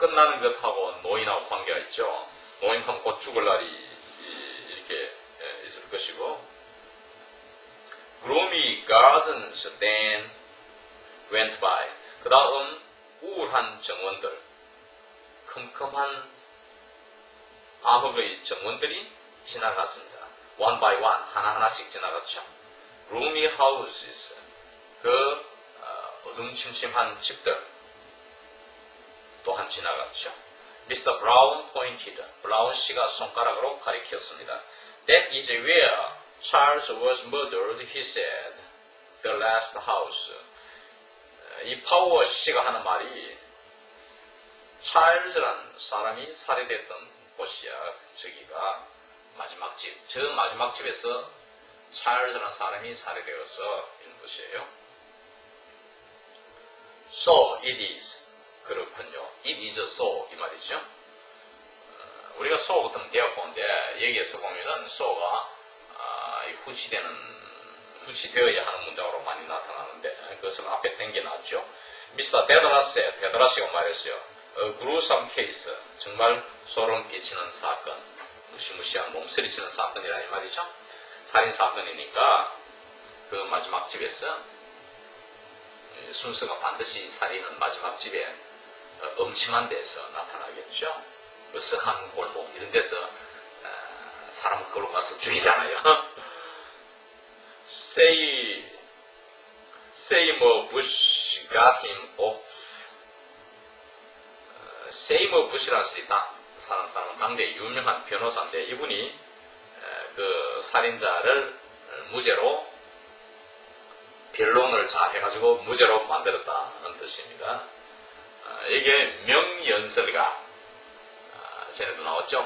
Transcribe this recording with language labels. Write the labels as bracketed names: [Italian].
[Korean] 끝나는 것하고 노인하고 관계가 있죠. 노인하면 곧 죽을 날이 이렇게 있을 것이고 [English] gloomy gardens then went by. [Korean] 그 다음 우울한 정원들, 컴컴한 암흑의 정원들이 지나갔습니다. [English] one by one, [Korean] 하나하나씩 지나갔죠. [English] gloomy houses, [Korean] 그 어둠침침한 집들 또한 지나갔죠. [English] Mr. Brown pointed, [Korean] 브라운 씨가 손가락으로 가리켰습니다. [English] That is where Charles was murdered, he said. The last house. [Korean] 이 파워 씨가 하는 말이 찰스라는 사람이 살해됐던 곳이야. 저기가 마지막 집. 저 마지막 집에서 찰스라는 사람이 살해되어서 있는 곳이에요. [English] So it is. [Korean] 그렇군요. [English] It is so [Korean] 이 말이죠. 우리가 so 같으면 therefore,인데 여기에서 보면은 so가 후치되어야 하는 문장으로 많이 나타나는데 그것을 앞에 당겨놨죠. 미스터 데드라스가 말했어요. [English] gruesome case, [Korean] 정말 소름 끼치는 사건, 무시무시한 몸서리치는 사건이라 이 말이죠. 살인 사건이니까 그 마지막 집에서 순서가 반드시 살인은 마지막 집에 음침한 데서 나타나겠죠. 그 썩한 골목 이런 데서 사람 그걸로 가서 죽이잖아요. [English] Seymour Bush got him off. [Korean] Seymour Bush라는 사람은 당대 유명한 변호사인데 이분이 그 살인자를 무죄로 변론을 잘 해가지고 무죄로 만들었다는 뜻입니다. 이게 명연설가 전에도 나왔죠.